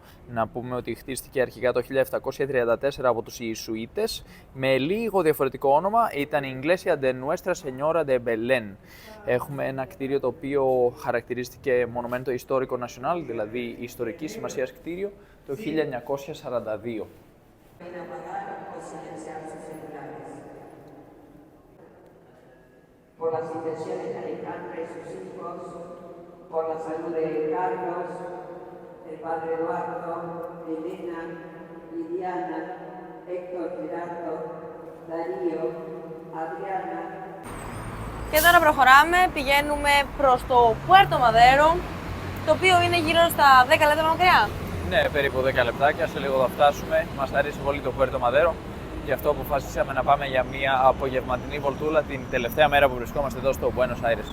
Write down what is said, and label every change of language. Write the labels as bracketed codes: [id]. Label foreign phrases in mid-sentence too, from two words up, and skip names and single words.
[el] Να πούμε ότι χτίστηκε αρχικά το 1734 από τους Ιησουίτες με λίγο διαφορετικό όνομα. Ήταν η Iglesia de Nuestra Señora de Belén. Έχουμε ένα κτίριο το οποίο χαρακτηρίστηκε [es] Monumento Histórico Nacional, [el] δηλαδή ιστορική σημασίας κτίριο, το 1942. [es] Por las intenciones de Alejandra y sus hijos, por la salud de Carlos, el padre Eduardo, Elena, Liliana, Héctor Gerardo, Darío, Adriana. [el] Και τώρα προχωράμε, πηγαίνουμε προς το Puerto Madero, το οποίο είναι γύρω στα 10 λεπτά μακριά. Ναι, περίπου 10 λεπτάκια, σε λίγο θα φτάσουμε. Μας αρέσει πολύ το Puerto Madero. Γι' αυτό αποφασίσαμε να πάμε για μια απογευματινή βολτούλα την τελευταία μέρα που βρισκόμαστε εδώ στο Buenos Aires.